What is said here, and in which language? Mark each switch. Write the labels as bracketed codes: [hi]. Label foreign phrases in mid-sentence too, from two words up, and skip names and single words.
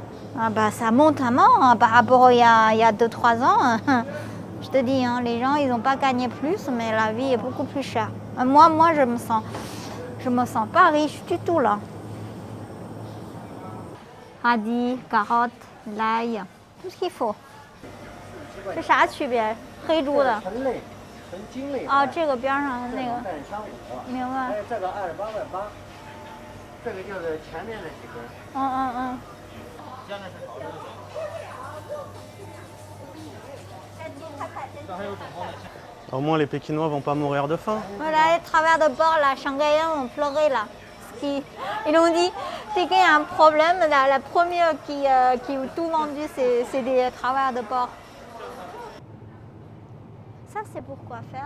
[fr] Ah bah, ça monte à mort hein, par rapport à il y a 2-3 ans. Je te dis, hein, les gens, ils n'ont pas gagné plus, mais la vie est beaucoup plus chère. Moi, je me sens pas riche du tout là. Radis, carottes, l'ail, tout ce qu'il faut. [zh] 这啥区别？黑猪的。纯类，纯精类。啊，这个边上的那个。蛋商5，明白。这个28.8，这个就是前面的几根。嗯。现在是炒的。这还有整包的。 [fr] Au moins les Pékinois vont pas mourir de faim. Voilà, les travers de bord, là, Shanghaïens ont pleuré là. Ils ont dit, c'est qu'il y a un problème. La première qui a tout vendu, c'est des travers de bord. Ça, c'est pour quoi faire?